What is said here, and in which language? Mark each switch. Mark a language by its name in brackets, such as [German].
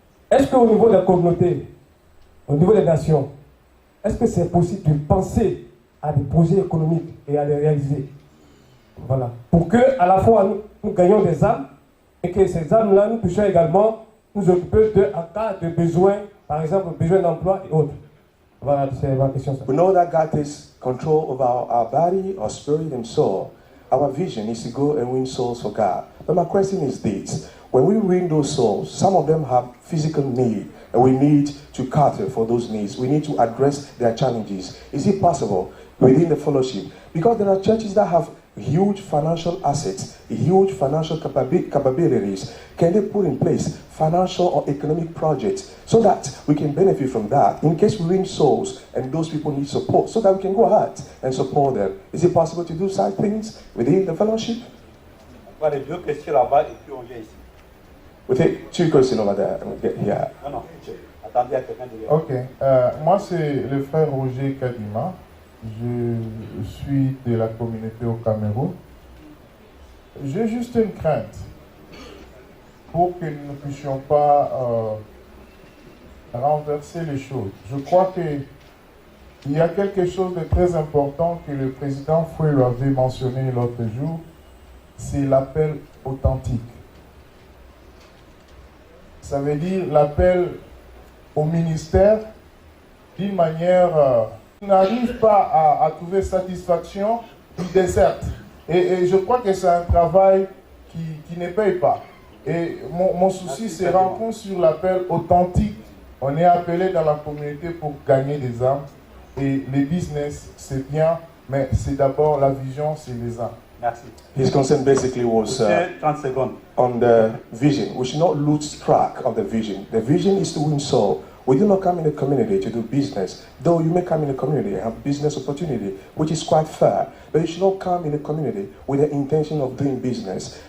[French] Est-ce qu'au niveau de la communauté, au niveau des nations, est-ce que c'est possible de penser à des projets économiques et à les réaliser? Voilà. Pour que, à la fois, nous gagnions des âmes et que ces âmes-là, nous puissions également nous occuper en cas de besoin, par exemple, besoin d'emploi et autres. Voilà, c'est ma question. [English] We know that God takes control of our body, our spirit, and soul. Our vision is to go and win souls for God. But my question is this. When we win those souls, some of them have physical need, and we need to cater for those needs. We need to address their challenges. Is it possible within the fellowship? Because there are churches that have huge financial assets, huge financial capabilities. Can they put in place financial or economic projects so that we can benefit from that in case we win souls and those people need support so that we can go ahead and support them? Is it possible to do such things within the fellowship? [French] On va les 2 questions là-bas et puis on vient ici. [English] We take 2 questions over there and we get here. [French] Non, attendez à quelqu'un de Ok, moi c'est le frère Roger Kadima Je suis de la communauté au Cameroun. J'ai juste une crainte pour que nous ne puissions pas renverser les choses. Je crois qu'il y a quelque chose de très important que le président Fouillou avait mentionné l'autre jour, c'est l'appel authentique. Ça veut dire l'appel au ministère d'une manière qui n'arrive pas à trouver satisfaction, il déserte. Et je crois que c'est un travail qui ne paye pas. Et mon souci se rencontre sur l'appel authentique. On est appelé dans la communauté pour gagner des âmes. Et le business, c'est bien, mais c'est d'abord la vision, c'est les âmes. Merci. [English] His concern basically was [French] 30 secondes. [English] on the vision. We should not lose track of the vision. The vision is to win soul. We do not come in a community to do business, though you may come in a community and have business opportunity, which is quite fair, but you should not come in a community with the intention of doing business.